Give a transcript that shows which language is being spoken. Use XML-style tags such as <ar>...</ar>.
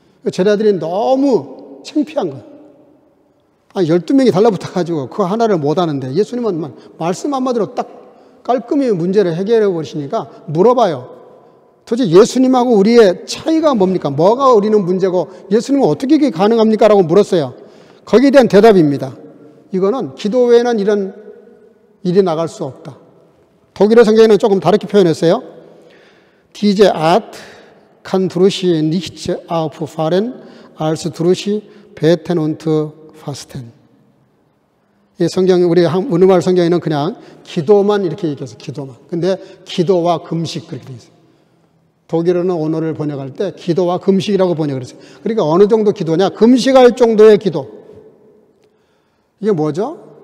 <ko>제자들이 너무 창피한 거예요. 12명이 달라붙어가지고 그 하나를 못하는데 예수님은 말씀 한마디로 딱 깔끔히 문제를 해결해 버리시니까 물어봐요. 도대체 예수님하고 우리의 차이가 뭡니까? 뭐가 우리는 문제고 예수님은 어떻게 이게 가능합니까? 라고 물었어요. 거기에 대한 대답입니다. 이거는 기도 외에는 이런 일이 나갈 수 없다. 독일어 성경에는 조금 다르게 표현했어요.</ko> <de>Diese Art kann durch nichts auffahren als durch beten und fasten.</de> <ko>이 성경, 우리 우리말 성경에는 그냥 기도만 이렇게 얘기해서 기도만. 근데 기도와 금식 그렇게 되어 있어요. 독일어는 언어를 번역할 때 기도와 금식이라고 번역을 했어요. 그러니까 어느 정도 기도냐? 금식할 정도의 기도. 이게 뭐죠?</ko>